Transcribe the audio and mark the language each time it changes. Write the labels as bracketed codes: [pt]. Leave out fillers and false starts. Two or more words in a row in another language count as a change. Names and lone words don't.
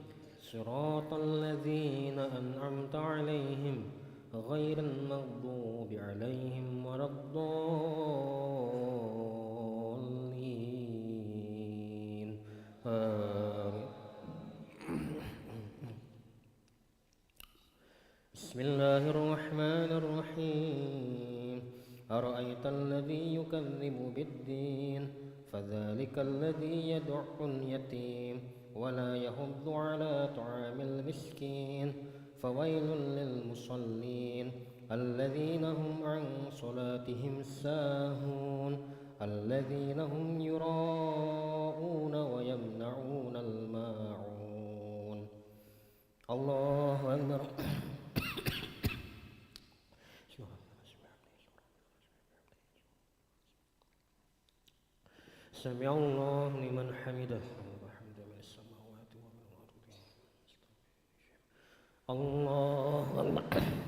[ar] صراط الذين أنعمت عليهم غير المغضوب عليهم و لا الضالين. Amin. Bismillahirrahmanirrahim. أرأيت الذي يكذب بالدين فذلك الذي يدع اليتيم و لا يحض على طعام المسكين فويل للمصلين الذين هم عن صلاتهم ساهون الذين هم يراءون و يمنعون الماعون. الله أكبر. سمع الله لمن حمده. الله أكبر.